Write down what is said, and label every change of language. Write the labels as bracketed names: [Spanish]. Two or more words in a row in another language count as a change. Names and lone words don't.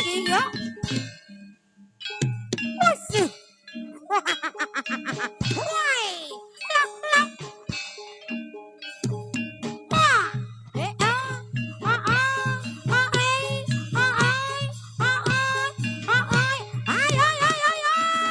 [Indonesian] Iya. Musuh. Woi, lak lak. Wah. Ah, ah, ah, ai, ah, ai, ah, ai, ah, ai. Ay, ay, ay, ay, ay.